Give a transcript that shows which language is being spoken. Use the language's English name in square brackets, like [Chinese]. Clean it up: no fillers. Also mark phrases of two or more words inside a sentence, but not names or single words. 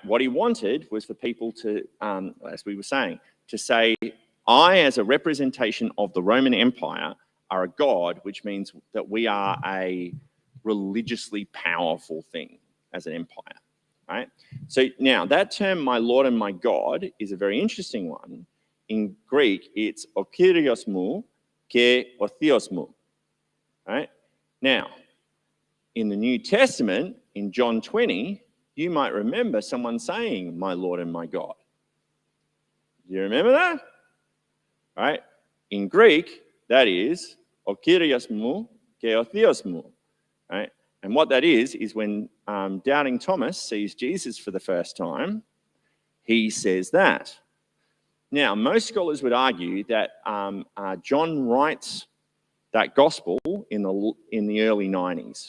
[English] What he wanted was for people to, as we were saying, to say, I, as a representation of the Roman Empire, are a god, which means that we are a religiously powerful thing as an empire, right? So now that term, my Lord and my God, is a very interesting one. In Greek, it's [Greek] ο Κύριός μου και ο Θεός μου, [English] right? Now, in the New Testament, in John 20, you might remember someone saying, my Lord and my God. Do you remember that? Right? In Greek, that is [Greek] ο Κύριός μου και ο Θεός μου, [English] right? And what that is when doubting Thomas sees Jesus for the first time, he says that. Now, most scholars would argue that John writes that gospel in the early 90s.